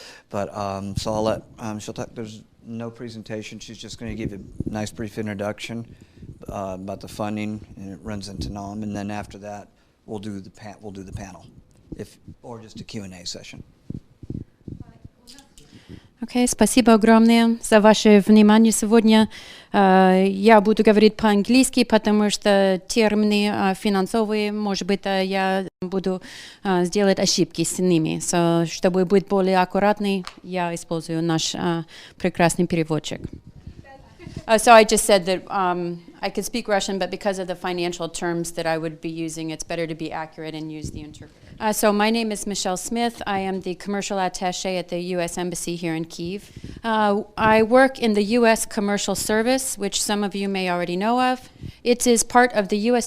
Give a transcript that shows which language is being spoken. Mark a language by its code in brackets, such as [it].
[en] But so I'll let she'll talk. There's no presentation. She's just going to give you a nice brief introduction about the funding, and it runs into Naum. And then after that, we'll do the panel, or just a Q&A session. [ru] Окей, спасибо огромное за ваше внимание сегодня. Я буду говорить по-английски, потому что термины финансовые, может быть, я буду сделать ошибки с ними. So, чтобы быть более аккуратной, я использую наш прекрасный переводчик. [en] So I just said that I could speak Russian, but because of the financial terms that I would be using, it's better to be accurate and use the interpreter. So my name is Michelle Smith. I am the commercial attaché at the U.S. Embassy here in Kiev. I work in the U.S. Commercial Service, which some of you may already know of. It is part of the U.S.